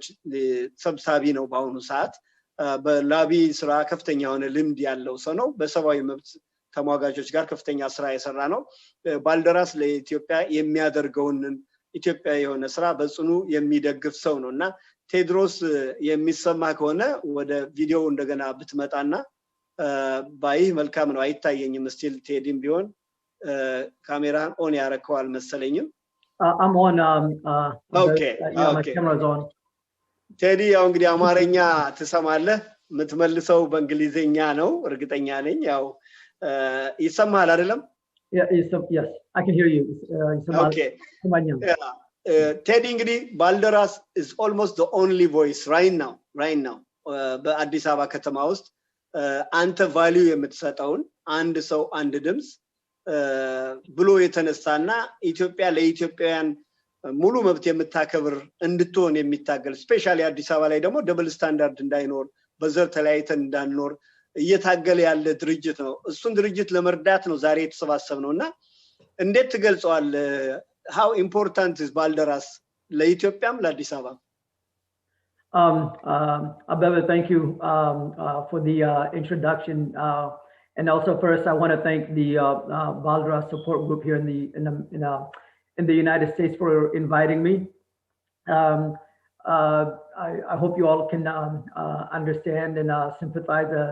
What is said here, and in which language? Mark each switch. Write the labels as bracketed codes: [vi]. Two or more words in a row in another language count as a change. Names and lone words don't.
[am] ሰብሳቢ ነው። በአሁኑ ሰዓት በላቢ ስራ ከፍተኛ የሆነ ልምድ ያለው ሰው ነው። በሰብአዊ መብት ተሟጋቾች ጋር ከፍተኛ ስራ የሰራ ነው። ባልደራስ ለኢትዮጵያ የሚያደርገውን ኢትዮጵያ የሆነ ስራ በጽኑ የሚደግፍ ሰው ነውና ቴድሮስ የሚሰማ ከሆነ ወደ ቪዲዮ እንደገና ብትመጣና ባይህ መልካም ነው። አይታየኝም ስቲል ቴዲም ቢሆን ካሜራን ኦን ያረከዋል መሰለኝም። [en] I'm on okay. My camera's on. [am] ቴዲ ያው እንግዲህ አማርኛ ትሰማለህ፣ የምትመልሰው በእንግሊዝኛ ነው እርግጠኛ ነኝ። ያው ይሰማል አይደለም? [en] Yes, I can hear you. Okay. [am] ቴዲ እንግዲህ ባልደራስ [en] is almost the only voice right now [am] በአዲስ አበባ ከተማ ውስጥ አንተ ቫልዩ የምትሰጠውን አንድ ሰው አንድ ድምጽ ብሎ የተነሳና ኢትዮጵያ ለኢትዮጵያውያን ሙሉ መብት የምታከብር እንድትሆን የሚታገል ስፔሻሊ አዲስ አበባ ላይ ደግሞ [en] double standard [am] እንዳይኖር በዘር ተለያይተን እንዳንኖር እየታገለ ያለ ድርጅት ነው። እሱን ድርጅት ለመርዳት ነው ዛሬ የተሰባሰብነውና እንዴት ትገልጸዋል? [en] how important is ባልደራስ [am] ለኢትዮጵያም ለአዲስ አበባ? [en] Abebe, thank you for the introduction. And also, first, I want to thank the Balderas support group here in the United States for inviting me. I hope you all can understand and sympathize.